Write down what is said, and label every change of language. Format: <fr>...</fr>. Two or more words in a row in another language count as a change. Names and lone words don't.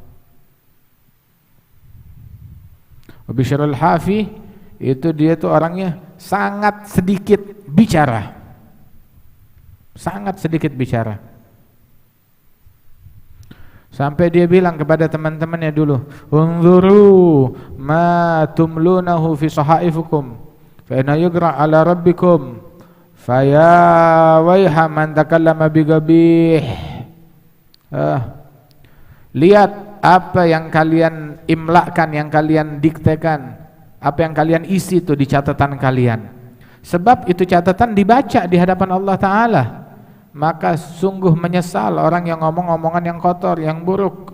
<id>Bishrul Hafi itu dia tuh orangnya sangat sedikit bicara, sangat sedikit bicara, sampai dia bilang kepada teman-temannya dulu,</id> <ar>انظروا ما تملونه في صحائفكم فإنه يقرأ على ربكم فيا ويح من تكلم بغيبة.</ar> <id>Lihat apa yang kalian imlakan, yang kalian diktekan, apa yang kalian isi itu di catatan kalian. Sebab itu catatan dibaca di hadapan Allah Ta'ala. Maka sungguh menyesal orang yang ngomong omongan yang kotor, yang buruk.</id>